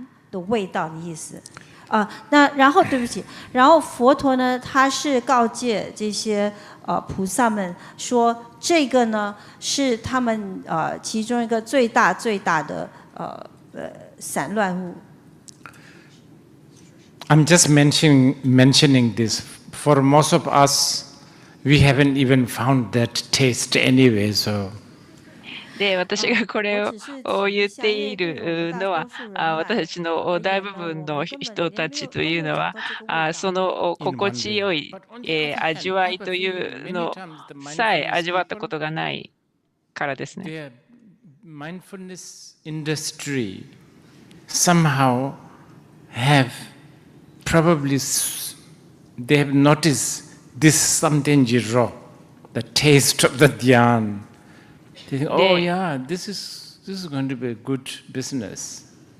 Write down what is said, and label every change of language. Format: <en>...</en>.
<zh>的味道的意思那然后对不起，然后佛陀呢，他是告诫这些菩萨们说，这个呢是他们其中一个最大的散乱物。</zh> <en>I'm just mentioning this. For most of us, we haven't even found that taste anyway, so.</en> <ja>で、私がこれを言っているのは、私たちの大部分の人たちというのは、その心地よい味わいというのさえ味わったことがないからですね。</ja> <en>Mindfulness industry somehow have probably they have noticed this something raw, the taste of the dhyan. They think, oh yeah, this is going to be a good business.</en>